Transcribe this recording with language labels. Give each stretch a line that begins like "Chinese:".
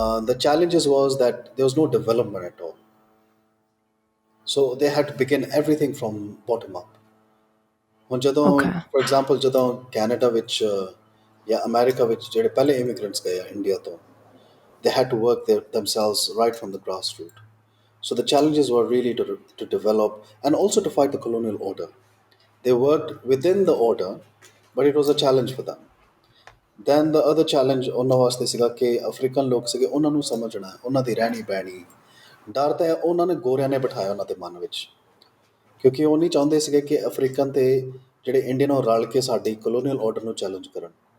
English: The challenges was that there was no development at all. So they had to begin everything from bottom up.
Punjabi: ਹੁਣ ਜਦੋਂ, okay.
English: for example,
Punjabi: ਜਦੋਂ Canada ਵਿੱਚ ਜਾਂ America ਵਿੱਚ ਜਿਹੜੇ ਪਹਿਲੇ ਇਮੀਗ੍ਰੈਂਟਸ ਗਏ ਆ ਇੰਡੀਆ ਤੋਂ,
English: they had to work themselves right from the grassroots. So the challenges were really to develop and also to fight the colonial order. They worked within the order, but it was a challenge for them. Then the other challenge
Punjabi: ਉਹਨਾਂ ਵਾਸਤੇ ਸੀਗਾ ਕਿ African ਲੋਕ ਸੀਗੇ, ਉਹਨਾਂ ਨੂੰ ਸਮਝਣਾ, ਉਹਨਾਂ ਦੀ ਰਹਿਣੀ ਬਹਿਣੀ। ਡਰ ਤਾਂ ਉਹਨਾਂ ਨੇ ਗੋਰਿਆਂ ਨੇ ਬਿਠਾਇਆ ਉਹਨਾਂ ਦੇ ਮਨ ਵਿੱਚ, ਕਿਉਂਕਿ ਉਹ ਨਹੀਂ ਚਾਹੁੰਦੇ ਸੀਗੇ ਕਿ ਅਫਰੀਕਨ ਤੇ ਜਿਹੜੇ ਇੰਡੀਅਨ ਉਹ ਰਲ ਕੇ ਸਾਡੀ ਕਲੋਨੀਅਲ ਆਰਡਰ ਨੂੰ ਚੈਲੰਜ ਕਰਨ,